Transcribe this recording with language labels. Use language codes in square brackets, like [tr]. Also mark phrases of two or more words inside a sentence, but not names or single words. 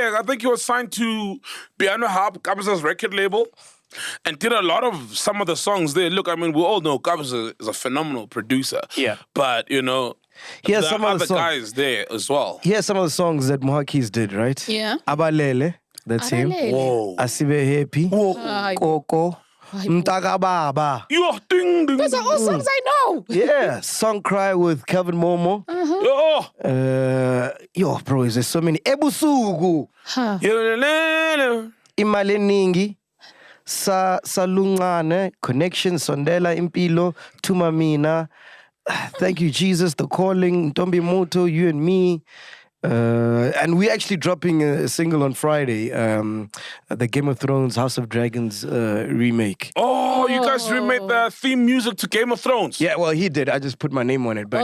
[en] I think he was signed to Piano Hub, Kabza's record label. and did a lot of some of the songs there. Look, I mean, we all know Gabs is a phenomenal producer. Yeah. But, you know, Here's there some are of the other songs. guys there as well. Here's some of the songs that MacG did, right? Yeah. Abalele, that's him. Abalele. Whoa. Asibe Happy. Hayi. Koko. Mtakababa. Yo, ding, ding, Those are all songs I know. Yeah. Song Cry with Kelvin Momo. Yo. Yo, bro, there's so many. Ebusuku. Huh. Imali Ningi. Salungane. Connection. Sondela Impilo. Tumamina. Thank you, Jesus. The Calling. Ntombi Moto. You and Me. And we're actually dropping a single on Friday, the Game of Thrones, House of Dragons remake. Oh, you guys remade the theme music to Game of Thrones. Yeah, well, he did. I just put my name on it. But